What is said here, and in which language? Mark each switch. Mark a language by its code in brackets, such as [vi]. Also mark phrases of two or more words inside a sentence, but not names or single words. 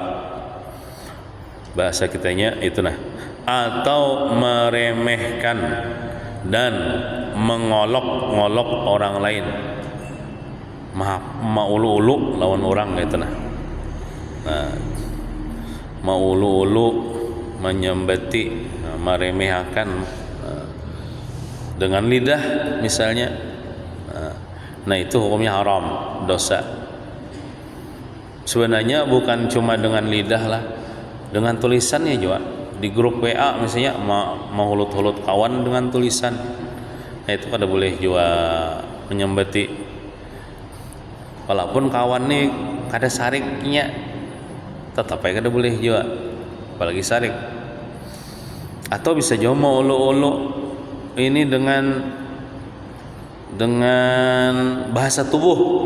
[id] Bahasa kitanya itu atau meremehkan dan mengolok-ngolok orang lain, [bjn] maulu-ulu lawan orang gitu maulu-ulu, [id] menyembeti, meremehkan dengan lidah misalnya. Itu hukumnya haram, dosa. Sebenarnya bukan cuma dengan lidah lah, dengan tulisannya juga. [bjn] Di grup WA misalnya mau hulut-hulut kawan dengan tulisan, itu kada boleh juga menyembeti. Walaupun kawan nih kada sariknya, tetap aja kada boleh juga, apalagi sarik. [id] Atau bisa juga mau ulu-ulu ini dengan bahasa tubuh.